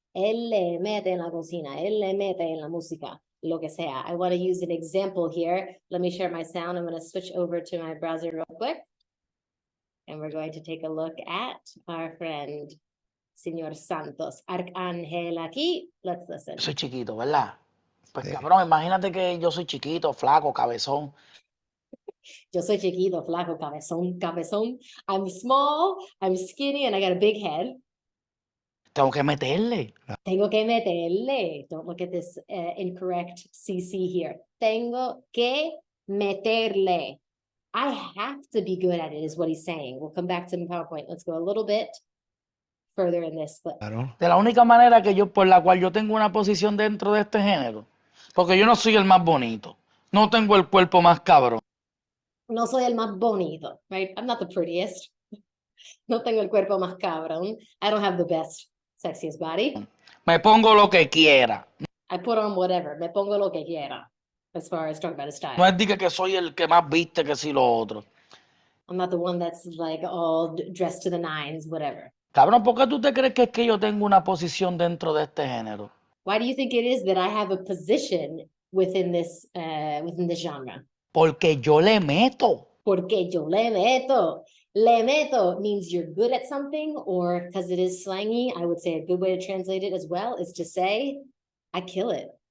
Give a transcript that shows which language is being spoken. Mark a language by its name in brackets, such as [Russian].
[Spanish] Él le mete en la cocina. Él le mete en la música. Lo que sea. [English] I want to use an example here. Let me share my sound. I'm going to switch over to my browser real quick. And we're going to take a look at our friend, Señor Santos. Arcángel aquí. Let's listen. [Spanish] Soy chiquito, ¿verdad? Pues cabrón, imagínate que yo soy chiquito, flaco, cabezón. Yo soy chiquito, flaco, cabezón, cabezón. [English] I'm small, I'm skinny, and I got a big head. [Spanish] Tengo que meterle. Tengo que meterle. [English] Don't look at this incorrect CC here. [Spanish] Tengo que meterle. [English] I have to be good at it, is what he's saying. We'll come back to the PowerPoint. Let's go a little bit further in this. [Spanish] Claro. De la única manera que por la cual yo tengo una posición dentro de este género, porque yo no soy el más bonito, no tengo el cuerpo más cabrón. No soy el más bonito, [English] right? I'm not the prettiest. [Spanish] No tengo el cuerpo más cabrón. [English] I don't have the best, sexiest body. [Spanish] Me pongo lo que quiera. [English] I put on whatever. [Spanish] Me pongo lo que quiera. [English] As far as talking about a style. [Spanish] No es diga que soy el que más viste que si lo otro. [English] I'm not the one that's like all dressed to the nines, whatever. [Spanish] Cabrón, ¿por qué tú te crees que es que yo tengo una posición dentro de este género? [English] Why do you think it is that I have a position within this genre? [Spanish] Porque yo le meto. Porque yo le meto. Le meto [English] means you're good at something, or because it is slangy, I would say a good way to translate it as well is to say, I kill it.